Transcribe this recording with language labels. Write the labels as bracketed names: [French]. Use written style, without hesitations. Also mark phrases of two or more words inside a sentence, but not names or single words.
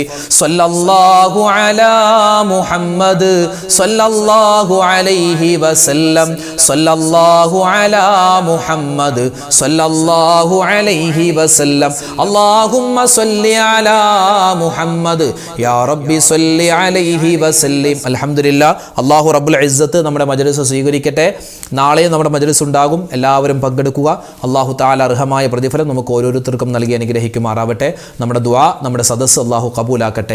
[Arabic] صلى الله على محمد صلى الله عليه وسلم. صلى الله على محمد صلى الله عليه وسلم. اللهم صل على محمد يا ربي صل عليه وسلم الحمد لله. الله رب العزة [Malayalam] നമ്മുടെ മജ്‌ലിസ് സ്വീകരിക്കട്ടെ. നാളെ നമ്മുടെ മജ്‌ലിസ് ഉണ്ടാകും. എല്ലാവരും പങ്കെടുക്കുക. [Arabic] الله تعالى [Malayalam] അർഹമായ പ്രതിഫലം നമുക്ക് ഓരോരുത്തർക്കും നൽകി അനുഗ്രഹിക്കുമാറാവട്ടെ. നമ്മുടെ ദുആ, നമ്മുടെ സദസ്സ് അല്ലാഹു ഖബൂലാക്കട്ടെ.